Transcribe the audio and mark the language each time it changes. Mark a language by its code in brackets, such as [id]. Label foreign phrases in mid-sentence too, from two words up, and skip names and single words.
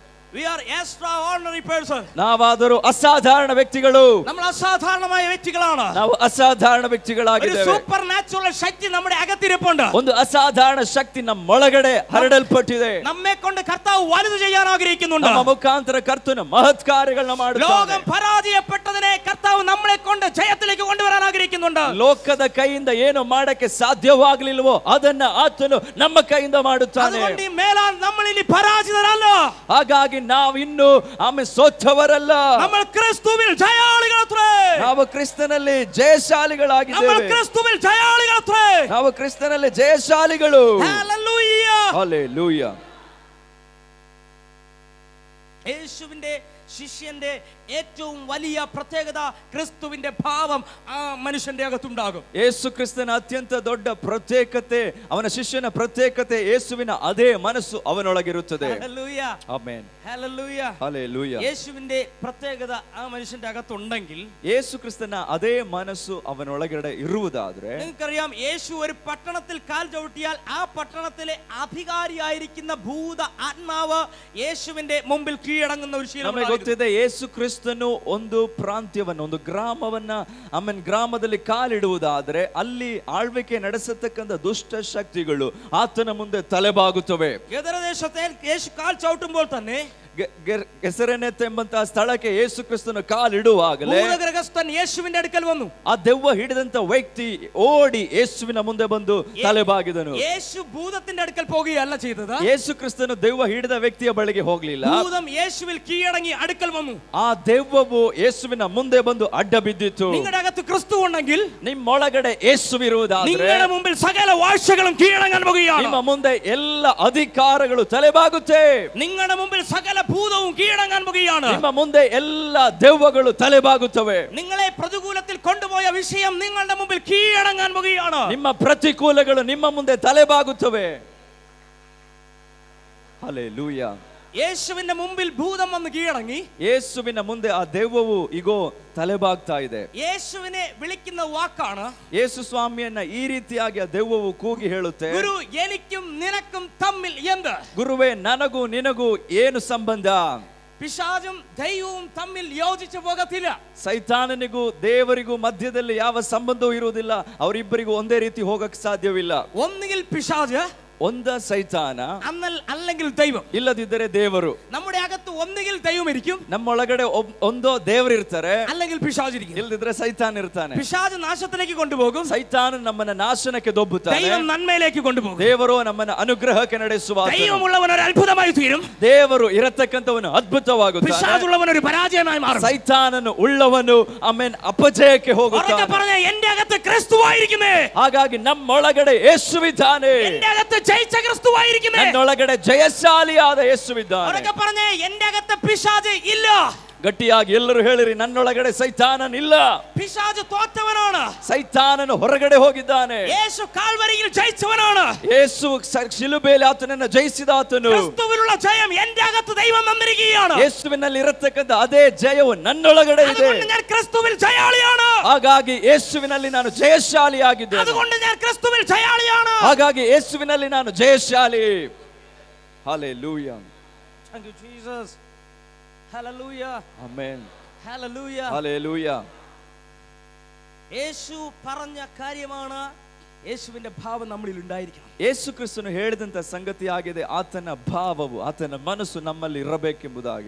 [en] We are extraordinary person. [kn] ನಾವಾದರೂ ಅಸಾಧಾರಣ ವ್ಯಕ್ತಿಗಳು. [ml] നമ്മൾ അസാധാരണമായ വ്യക്തികളാണ്. [kn] ನಾವು ಅಸಾಧಾರಣ ವ್ಯಕ್ತಿಗಳಾಗಿದ್ದೇವೆ. [ml] ഒരു സൂപ്പർ ന്യാച്ചുറൽ ശക്തി നമ്മുടെ അകത്തിരിപ്പുണ്ട്. [kn] ಒಂದು ಅಸಾಧಾರಣ ಶಕ್ತಿ ನಮ್ಮೊಳಗಡೆ ಹರಡಲ್ಪಟ್ಟಿದೆ. [ml] നമ്മെ കൊണ്ട് കർത്താവ് വലുത് ചെയ്യാൻ ആഗ്രഹിക്കുന്നുണ്ട്. [kn] ನಮ್ಮ ಮುಖಾಂತರ ಕರ್ತನು ಮಹತ್ ಕಾರ್ಯಗಳನ್ನು ಮಾಡುತ್ತಾನೆ. [ml] ലോകം പരാജയപ്പെട്ടതിനെ കർത്താവ് നമ്മളെ കൊണ്ട് ജയത്തിലേക്ക് കൊണ്ടുവരാൻ ആഗ്രഹിക്കുന്നുണ്ട്. [kn] ಲೋಕದ ಕೈಯಿಂದ ಏನು ಮಾಡಕ್ಕೆ ಸಾಧ್ಯವಾಗಲಿಲ್ಲವೋ ಅದನ್ನ ಆತನು ನಮ್ಮ ಕೈಯಿಂದ ಮಾಡುತ್ತಾನೆ. [ml] അതുകൊണ്ട് ഈ മേലാൽ നമ്മൾ ഇനി പരാജിതരല്ല. [kn] ಹಾಗಾಗಿ ನಾವು ಇನ್ನು ಸೋತವರಲ್ಲ. [ml] നമ്മൾ ക്രിസ്തുവിൽ ജയാളികളത്രേ. [kn] ನಾವು ಕ್ರಿಸ್ತನಲ್ಲಿ ಜಯಶಾಲಿಗಳಾಗಿದ್ದೇವೆ. [ml] നമ്മൾ ക്രിസ്തുവിൽ ജയാളികളത്രേ. [kn] ನಾವು ಕ್ರಿಸ್ತನಲ್ಲಿ ಜಯಶಾಲಿಗಳು. [ml] ഹല്ലേലൂയ. ഹല്ലേലൂയ. യേശുവിന്റെ ശിഷ്യന്റെ ഏറ്റവും വലിയ പ്രത്യേകത ക്രിസ്തുവിന്റെ ഭാവം ആ മനുഷ്യന്റെ അകത്തുണ്ടാകും. [kn] ಯೇಸು ಕ್ರಿಸ್ತನ ಅತ್ಯಂತ ದೊಡ್ಡ ಪ್ರತ್ಯೇಕತೆ, ಅವನ ಶಿಷ್ಯನ ಪ್ರತ್ಯೇಕತೆ, ಯೇಸುವಿನ ಅದೇ ಮನಸ್ಸು ಅವನೊಳಗಿರುತ್ತದೆ. [ml] ഹല്ലേലൂയ. [kn] ಆಮೆನ್. [ml] ഹല്ലേലൂയ. ഹല്ലേലൂയ. യേശുവിന്റെ പ്രത്യേകത ആ മനുഷ്യന്റെ അകത്തുണ്ടെങ്കിൽ, [kn] ಯೇಸು ಕ್ರಿಸ್ತನ ಅದೇ ಮನಸ್ಸು ಅವನೊಳಗಡೆ ಇರುವುದಾದ್ರೆ, [ml] നിങ്ങൾക്കറിയാം യേശു ഒരു പട്ടണത്തിൽ കാൽ ചവിട്ടിയാൽ ആ പട്ടണത്തിലെ അധികാരിയായിരിക്കുന്ന ഭൂത ആത്മാവ് യേശുവിന്റെ മുമ്പിൽ കീഴടങ്ങുന്ന ഒരു ശീലം. [kn] ನಮಗೆ ಗೊತ್ತಿದೆ, ಯೇಸು ಕ್ರಿಸ್ತನು ಒಂದು ಪ್ರಾಂತ್ಯವನ್ನ, ಒಂದು ಗ್ರಾಮವನ್ನ, ಆಮೇಲೆ ಗ್ರಾಮದಲ್ಲಿ ಕಾಲಿಡುವುದಾದ್ರೆ ಅಲ್ಲಿ ಆಳ್ವಿಕೆ ನಡೆಸತಕ್ಕಂಥ ದುಷ್ಟ ಶಕ್ತಿಗಳು ಆತನ ಮುಂದೆ ತಲೆಬಾಗುತ್ತವೆ. [ml] ഗദരദേശത്തെ യേശു കാൽ ചവിട്ടുമ്പോൾ തന്നെ [kn] ಗೆಸರೆನೆತ್ ಎಂಬಂತಹ ಸ್ಥಳಕ್ಕೆ ಯೇಸು ಕ್ರಿಸ್ತನು ಕಾಲಿಡುವಾಗಲೇ [ml] ഭൂതഗ്രസ്തൻ യേശുവിന അടുക്കൽ വന്നു. [kn] ಆ ದೆವ್ವ ಹಿಡಿದಂತ ವ್ಯಕ್ತಿ ಓಡಿ ಯೇಸುವಿನ ಮುಂದೆ ಬಂದು ತಲೆಬಾಗಿದನು. [ml] യേശു ഭൂതത്തിന്റെ അടുക്കൽ പോകുകയല്ല ചെയ്തത്. [kn] ಯೇಸು ಕ್ರಿಸ್ತನು ದೆವ್ವ ಹಿಡಿದ ವ್ಯಕ್ತಿಯ ಬಳಿಗೆ ಹೋಗಲಿಲ್ಲ. [ml] ഭൂതം യേശുവിൽ കീഴടങ്ങി അടുക്കൽ വന്നു. [kn] ಆ ದೆವ್ವವು ಯೇಸುವಿನ ಮುಂದೆ ಬಂದು ಅಡ್ಡ ಬಿದ್ದಿತು. [ml] നിങ്ങളുടെ അകത്ത് ക്രിസ്തു ഉണ്ടെങ്കിൽ, [kn] ನಿಮ್ಮೊಳಗಡೆ ಯೇಸುವಿರುವುದಾದ್ರೆ, [ml] നിങ്ങളുടെ മുമ്പിൽ സകല വാഴ്ചകളും കീഴടങ്ങാൻ പോകുകയാണ്. [kn] ನಿಮ್ಮ ಮುಂದೆ ಎಲ್ಲ ಅಧಿಕಾರಗಳು ತಲೆಬಾಗುತ್ತೆ. [ml] നിങ്ങളുടെ മുമ്പിൽ സകല ഭൂതവും കീഴടങ്ങാൻ പോകുകയാണ്. [kn] ನಿಮ್ಮ ಮುಂದೆ ಎಲ್ಲ ದೆವ್ವಗಳು ತಲೆಬಾಗುತ್ತವೆ. [ml] നിങ്ങളെ പ്രതികൂലത്തിൽ കൊണ്ടുപോയ വിഷയം നിങ്ങളുടെ മുമ്പിൽ കീഴടങ്ങാൻ പോകുകയാണ്. [kn] ನಿಮ್ಮ ಪ್ರತಿಕೂಲಗಳು ನಿಮ್ಮ ಮುಂದೆ ತಲೆಬಾಗುತ್ತವೆ. ಹಲ್ಲೆಲೂಯ. [ml] യേശുവിന്റെ മുമ്പിൽ ഭൂതം വന്ന് കീഴടങ്ങി. [kn] ಯೇಸುವಿನ ಮುಂದೆ ಆ ದೆವ್ವವು ಈಗೋ ತಲೆಬಾಗ್ತಾ ಇದೆ. [ml] യേശുവിനെ വിളിക്കുന്ന വാക്കാണ്, [kn] ಯೇಸು ಸ್ವಾಮಿಯನ್ನ ಈ ರೀತಿಯಾಗಿ ಆ ದೆವ್ವವು ಕೂಗಿ ಹೇಳುತ್ತೆ, [ml] ഗുരു എനിക്കും നിനക്കും തമ്മിൽ എന്ത്? [kn] ಗುರುವೇ, ನನಗೂ ನಿನಗೂ ಏನು ಸಂಬಂಧ? [ml] പിശാചും ദൈവവും തമ്മിൽ യോജിച്ചു പോകത്തില്ല. [kn] ಸೈತಾನನಿಗೂ ದೇವರಿಗೂ ಮಧ್ಯದಲ್ಲಿ ಯಾವ ಸಂಬಂಧವೂ ಇರುವುದಿಲ್ಲ. ಅವರಿಬ್ಬರಿಗೂ ಒಂದೇ ರೀತಿ ಹೋಗಕ್ಕೆ ಸಾಧ್ಯವಿಲ್ಲ. [ml] ഒന്നുകിൽ പിശാച്, [kn] ಒಂದ ಸೈತಾನ, [ml] അല്ലെങ്കിൽ ദൈവം. [kn] ಇಲ್ಲದಿದ್ದರೆ ದೇವರು. [ml] നമ്മുടെ അകത്ത് ഒന്നുകിൽ ദൈവം ഇരിക്കും, [kn] ನಮ್ಮೊಳಗಡೆ ಒಂದೋ ದೇವರಿರ್ತಾರೆ, [ml] അല്ലെങ്കിൽ പിശാച് ഇരിക്കും. [kn] ಇಲ್ಲದಿದ್ರೆ ಸೈತಾನ ಇರ್ತಾನೆ. [ml] പിശാച് നാശത്തിലേക്ക് കൊണ്ടുപോകും, [kn] ಸೈತಾನ ನಮ್ಮನ್ನ ನಾಶನಕ್ಕೆ ದೊಬ್ಬುತ್ತಾನೆ, [ml] ദൈവം നന്മയിലേക്ക് കൊണ്ടുപോകും. [kn] ದೇವರು ನಮ್ಮನ್ನ ಅನುಗ್ರಹಕ್ಕೆ ನಡೆಸುವ. [ml] ദൈവമുള്ളവൻ ഒരു അത്ഭുതമായി തീരും, [kn] ದೇವರು ಇರತಕ್ಕಂಥವನು ಅದ್ಭುತವಾಗುತ್ತಾನೆ. [ml] പിശാചുള്ളവൻ ഒരു പരാജയമായി മാറും. [kn] ಸೈತಾನನು ಉಳ್ಳವನು ಆಮೇನ್ ಅಪಜಯಕ್ಕೆ ಹೋಗುತ್ತಾನೆ. [ml] പറഞ്ഞ എന്റെ അകത്ത് ക്രിസ്തുവായിരിക്കുന്നേ. [kn] ಹಾಗಾಗಿ ನಮ್ಮೊಳಗಡೆ ಯೇಸುವಿದ್ದಾನೆ. [ml] എന്റെ അകത്ത് ജയിച്ച ക്രിസ്തുവായിരിക്കുന്നേ. [kn] ನನ್ನೊಳಗಡೆ ಜಯಶಾಲಿಯಾದ ಯೇಸುವಿದ್ದಾನೆ. [ml] പറഞ്ഞ എന്റെ അകത്ത് പിശാച് ഇല്ല. [kn] ಗಟ್ಟಿಯಾಗಿ ಎಲ್ಲರೂ ಹೇಳಿರಿ, ನನ್ನೊಳಗಡೆ ಸೈತಾನನಿಲ್ಲ. [ml] പിശാച് തോറ്റവനാണ്. [kn] ಸೈತಾನನು ಹೊರಗಡೆ ಹೋಗಿದ್ದಾನೆ. [ml] യേശു കാൽവരിയിൽ ജയിച്ചവനാണ്. [kn] ಯೇಸು ಶಿಲುಬೆಯಲ್ಲಿ ಆತನನ್ನು ಜಯಿಸಿದ ಆತನು. [ml] ക്രിസ്തുവിലുള്ള ജയം എന്റെ അകത്ത് ദൈവം തന്നിരിക്കുകയാണ്. [kn] ಯೇಸುವಿನಲ್ಲಿ ಇರತಕ್ಕಂತ ಅದೇ ಜಯವು ನನ್ನೊಳಗಡೆ ಇದೆ. [ml] അതുകൊണ്ട് ഞാൻ ക്രിസ്തുവിൽ ജയാളിയാണ്. [kn] ಹಾಗಾಗಿ ಯೇಸುವಿನಲ್ಲಿ ನಾನು ಜಯಶಾಲಿಯಾಗಿದ್ದೇನೆ. [ml] അതുകൊണ്ട് ഞാൻ ക്രിസ്തുവിൽ ജയാളിയാണ്. [kn] ಹಾಗಾಗಿ ಯೇಸುವಿನಲ್ಲಿ ನಾನು ಜಯಶಾಲಿ. ಹಲ್ಲೆಲೂಯಾ. [en] Thank you Jesus. Hallelujah. Amen. Hallelujah. Hallelujah. [ml] യേശു പറഞ്ഞ കാര്യമാണ്, യേശുവിന്റെ ഭാവം നമ്മളിൽ ഉണ്ടായിരിക്കണം. [kn] ಯೇಸು ಕ್ರಿಸ್ತನು ಹೇಳಿದಂತ ಸಂಗತಿ ಆಗಿದೆ, ಆತನ ಭಾವವು, ಆತನ ಮನಸ್ಸು ನಮ್ಮಲ್ಲಿ ಇರಬೇಕೆಂಬುದಾಗಿ.